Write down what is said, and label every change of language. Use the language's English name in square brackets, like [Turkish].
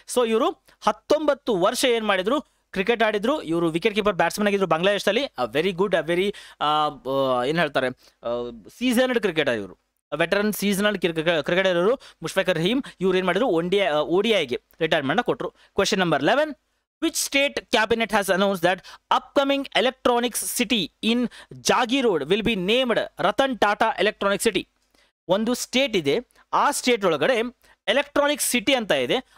[Kannada] So ಇವರು 19 ವರ್ಷ ಏನ್ ಮಾಡಿದ್ರು ಕ್ರಿಕೆಟ್ ಆಡಿದ್ರು. ಇವರು ವಿಕೆಟ್ ಕೀಪರ್ ಬ್ಯಾಟ್ಸ್ಮನ್ ಆಗಿದ್ರು ಬಾಂಗ್ಲಾದೇಶದಲ್ಲಿ. [English] very good, [Kannada] ವೆರಿ ಏನು ಹೇಳ್ತಾರೆ ಸೀಸನ್ಡ್ ಕ್ರಿಕೆಟರ್ ಇವರು, ವೆಟರನ್ ಸೀಸನಲ್ ಕ್ರಿಕೆಟರ್ ಇವರು ಮುಷ್ಫಿಕರ್ ರಹೀಮ್. ಇವ್ರು ಏನು ಮಾಡಿದ್ರು ODIಗೆ ರಿಟೈರ್ಮೆಂಟ್ ಕೊಟ್ಟರು. [English] Question number 11, which state cabinet has announced that upcoming electronics city in Jagirod will be named Ratan Tata Electronic City? [Kannada] ಒಂದು ಸ್ಟೇಟ್ ಇದೆ, ಆ ಸ್ಟೇಟ್ ಒಳಗಡೆ ಎಲೆಕ್ಟ್ರಾನಿಕ್ ಸಿಟಿ ಅಂತ ಇದೆ.